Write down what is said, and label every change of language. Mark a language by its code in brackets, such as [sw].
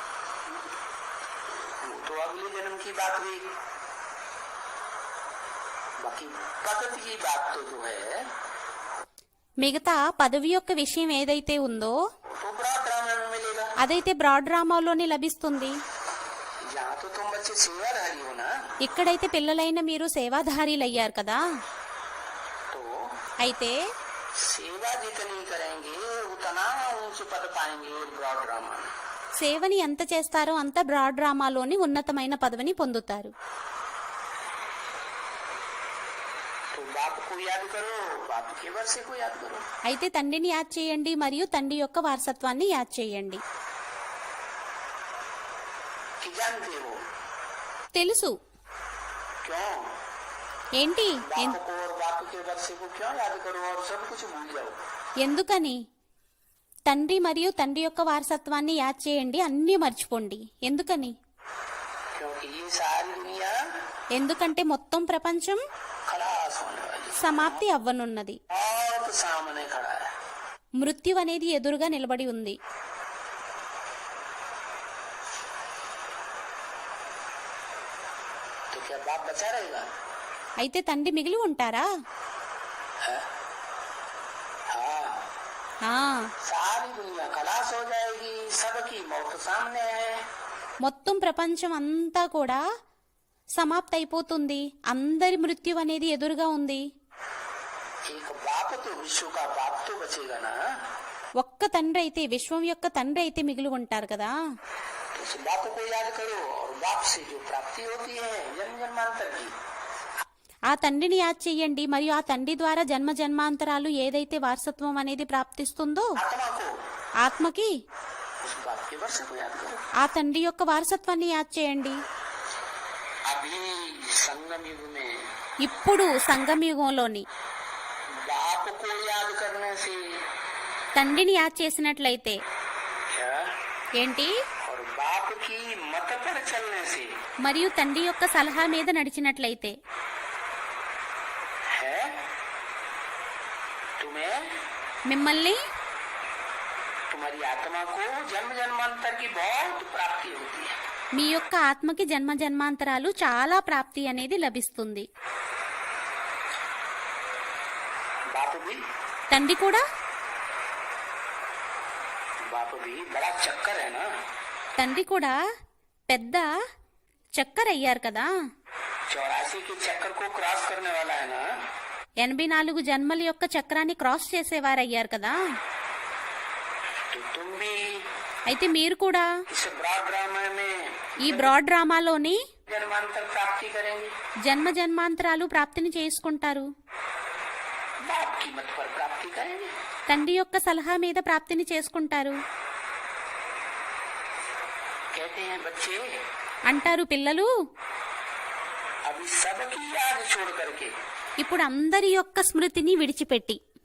[hi] वो तो अगले जन्म की बात हुई। बाकी पद्धति की बात तो जो है [te] మిగతా పదవి యొక్క విషయం ఏదైతే ఉందో [hi] तो प्रार्थना में मिलेगा। [te] అదైతే బ్రాడ్ డ్రామాలోనే లభిస్తుంది. [hi] यहाँ तो तुम बच्चे सेवाधारी हो ना, [te] ఇక్కడైతే పిల్లలైన మీరు సేవాధారీలు అయ్యారు కదా. [hi] तो [te] అయితే [hi] सेवा जितनी करेंगे उतना ऊंच पद पाएंगे ब्रॉड ड्रामा में। [te] సేవని ఎంత చేస్తారో అంత బ్రాడ్ డ్రామాలోని ఉన్నతమైన పదవిని పొందుతారు. [hi] तो बाप को याद करो, बाप के वर्षे को याद करो। [te] అయితే తండ్రిని యాద్ చేయండి మరియు తండ్రి యొక్క వారసత్వాన్ని యాద్ చేయండి. [hi] कि जानते हो [te] తెలుసు [hi] क्यों? [te] ఏంటి [hi] बाप को और बाप के वर्षे को क्यों याद करो और सब कुछ भूल जाओ? [te] ఎందుకని తండ్రి మరియు తండ్రి యొక్క వారసత్వాన్ని యాద్ చేయండి, అన్నీ మర్చిపోండి. ఎందుకని? [hi] क्योंकि ये सारी दुनिया [te] ఎందుకంటే మొత్తం ప్రపంచం [hi] खलास होने वाली [te] సమాప్తి అవ్వనున్నది. [hi] बहुत सामने खड़ा है। [te] మృత్యు అనేది ఎదురుగా నిలబడి ఉంది. [hi] तो क्या बाप बचा रहेगा? [te] అయితే తండ్రి మిగిలి ఉంటారా? [hi] हाँ, [te] ఆ, [hi] सारी दुनिया खलास हो जाएगी, सबकी मौत सामने है। [te] మొత్తం ప్రపంచం అంతా కూడా సమాప్తి అయిపోతుంది. అందరి మృత్యు అనేది ఎదురుగా ఉంది. [hi] एक बाप तो विश्व का बाप तो बचेगा ना। [te] ఒక్క తండ్రి అయితే, విశ్వం యొక్క తండ్రి అయితే మిగిలి ఉంటారు కదా. [hi] तो उस बाप को याद करो और बाप से जो प्राप्ति होती है जन्म जन्मांतर की, [te] ఆ తండ్రిని యాద్ చెయ్యండి మరియు ఆ తండ్రి ద్వారా జన్మ జన్మాంతరాలు ఏదైతే వారసత్వం అనేది ప్రాప్తిస్తుందో [hi] आत्मा को [te] ఆత్మకి [hi] उस बाप के वर्ष को याद करो। [te] ఆ తండ్రి యొక్క వారసత్వాన్ని యాద్ చేయండి. [hi] अभी संगम युग में [te] ఇప్పుడు సంగమయుగంలోని [hi] बाप को याद करने से [te] తండ్రిని యాద్ చేసినట్లయితే [hi] क्या [te] ఏంటి, [hi] और बाप की मत पर चलने से [te] మరియు తండ్రి యొక్క సలహా మీద నడిచినట్లయితే [hi] है तुम्हें [te] మిమ్మల్ని [hi] तुम्हारी आत्मा को जन्म जन्मांतर की बहुत प्राप्ति होती है। [te] మీ యొక్క ఆత్మకి జన్మ జన్మాంతరాలు చాలా ప్రాప్తి అనేది లభిస్తుంది. [hi] बाप भी [te] తండ్రి కూడా [hi] बड़ा चक्कर है ना। [te] తండ్రి కూడా పెద్ద చక్కర్ అయ్యారు కదా. [hi] 84 के चक्कर को क्रॉस करने वाला है ना। [te] 84 జన్మల యొక్క చక్రాన్ని క్రాస్ చేసేవారు అయ్యారు కదా. [hi] तो तुम भी [te] అయితే మీరు కూడా [hi] इस ब्रॉड ड्रामा में [te] ఈ బ్రాడ్ డ్రామాలోని [hi] जन्मांतर प्राप्ति करेंगे। [te] జన్మ జన్మాంతరాలు ప్రాప్తిని చేసుకుంటారు. [hi] बाप की मत पर प्राप्ति करेंगे। [te] తండ్రి యొక్క సలహా మీద ప్రాప్తిని చేసుకుంటారు. [hi] कहते हैं बच्चे [te] అంటారు పిల్లలు, [hi] अभी सबकी याद छोड़ करके [te] ఇప్పుడు అందరి యొక్క స్మృతిని విడిచిపెట్టి